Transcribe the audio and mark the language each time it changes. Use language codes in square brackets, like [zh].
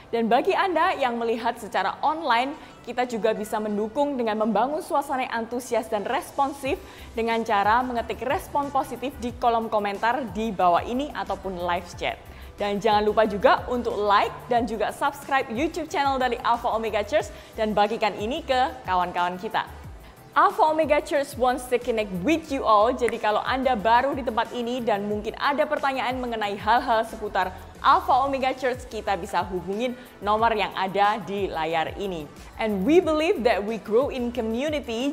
[id] Dan bagi Anda yang melihat secara online, kita juga bisa mendukung dengan membangun suasana yang antusias dan responsif dengan cara mengetik respon positif di kolom komentar di bawah ini ataupun live chat. Dan jangan lupa juga untuk like dan juga subscribe YouTube channel dari Alpha Omega Church dan bagikan ini ke kawan-kawan kita. [en] Alpha Omega Church wants to connect with you all. [id] Jadi kalau Anda baru di tempat ini dan mungkin ada pertanyaan mengenai hal-hal seputar Alpha Omega Church, kita bisa hubungin nomor yang ada di layar ini. [en] And we believe that we grow in community.